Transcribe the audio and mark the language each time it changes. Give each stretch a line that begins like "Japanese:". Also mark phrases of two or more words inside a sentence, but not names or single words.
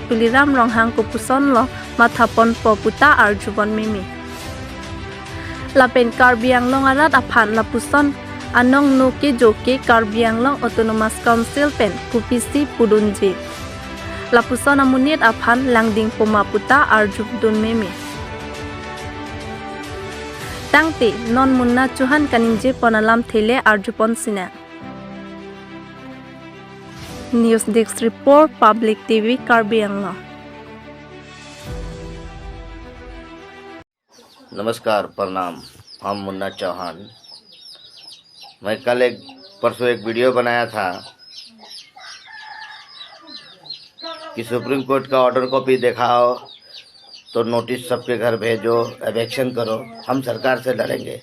Karbi: Tuliram Ronghang Kupuson Lo Mathapon Poputa Arjubon Mimi Lapen Karbiang Long Arat Aphan Lapuson Anong Nuki Joki Karbiang Long Autonomous Council Pen Kupisi Pudunji Lapusona Munit Aphan Langding Pumaputa Arjubdun Meme Tangti Non Munna Chuhan Kaningje Ponalam Thele Arjupon Sina
English: News Desk Report
Karbi: Public TV Karbiang Long
Hindi: नमस्कार प्रणाम हम मुन्ना चौहान। मैं कल परसों एक वीडियो बनाया था कि सुप्रीम कोर्ट का
English: order copy
Hindi: दिखाओ तो नोटिस सबके घर भेजो, एवेक्शन करो, हम सरकार से लड़ेंगे।